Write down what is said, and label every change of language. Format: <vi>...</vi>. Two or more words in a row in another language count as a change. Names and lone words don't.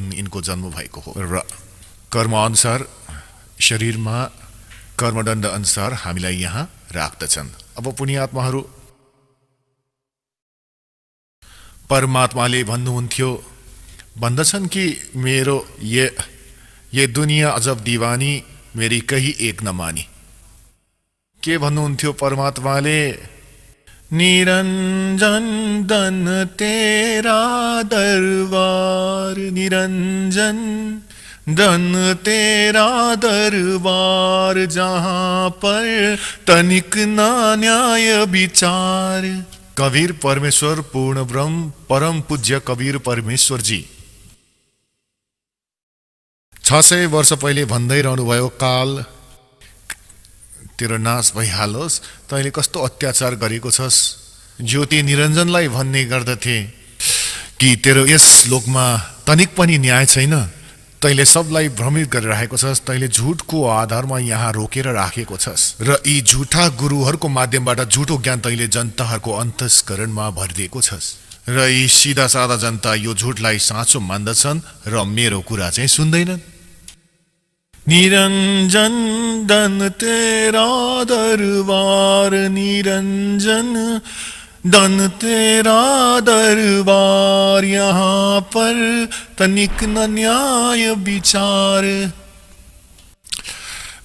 <ne>यिनको जन्म भएको हो र कर्म अनुसार शरीरमा कर्मदण्ड अनुसार हामीलाई यहाँ राख्दछन्। अब पुण्यात्माहरू, परमात्माले भन्नुहुन्थ्यो, भन्दछन् कि मेरो</ne> <hi>ये दुनिया अजब दीवानी, मेरी कही एक न मानी।</hi> <ne>के भन्नुहुन्थ्यो परमात्माले?</ne> <hi>निरञ्जन दन तेरा दरबार, निरञ्जन दन तेरा दरबार, जहाँ पर तनिक ना न्याय विचार।</hi> <ne>कबीर परमेश्वर पूर्ण ब्रह्म परम पूज्य कबीर परमेश्वर जी 600 वर्ष पहिले भन्दै रहनुभयो, काल तेरो नाश भइहालोस्, तैँले कस्तो अत्याचार गरेको छस्। ज्योति निरञ्जनलाई भन्ने गर्दथे कि तेरो यस लोकमा तनिक पनि न्याय छैन, तैँले सबलाई भ्रमित गरिरहेको छस्, तैँले झुटको आधारमा यहाँ रोकेर राखेको छस् र यी झुठा गुरुहरूको माध्यमबाट झुटो ज्ञान तैँले जनताहरूको अन्तस्करणमा भरिदिएको छस् र यी सिधा सादा जनता यो झुटलाई साँचो मान्दछन् र मेरो कुरा चाहिँ सुन्दैनन्।</ne> <hi>निरञ्जन दन तेरा दरबार, निरञ्जन दन तेरा दरबार, यहाँ पर तनिक न न्याय विचार।</hi>